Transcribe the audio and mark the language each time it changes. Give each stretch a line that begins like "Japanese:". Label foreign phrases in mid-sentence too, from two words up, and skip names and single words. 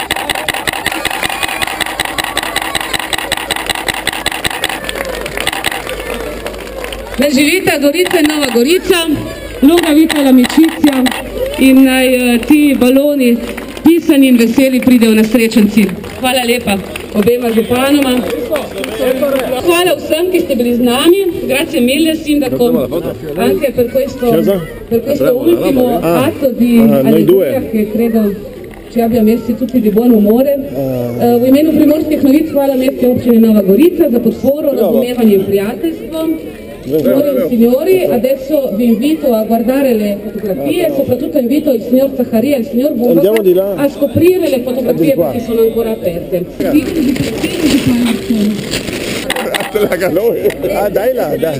Slovenian: Naj živita Gorica in Nova Gorica, Loga Vita Lamičica in naj ti baloni pisani in veseli pridejo na srečen cilj. Hvala lepa obema županoma. Hvala vsem, che ste bili z nami.
Italian: Grazie mille sindaco anche per questo ultimo atto di alleluia che credo ci abbia messi tutti di buon umore.
Slovenian: V imenu Primorskih novic hvala Mestni občini Nova Gorica za podporo, razumevanje in prijateljstvo.
Italian: Signore e signori, adesso vi invito a guardare le fotografie, soprattutto invito il signor Zaccaria e il signor Bubaca a scoprire le fotografie perché sono ancora aperte. Ah, dai là, dai.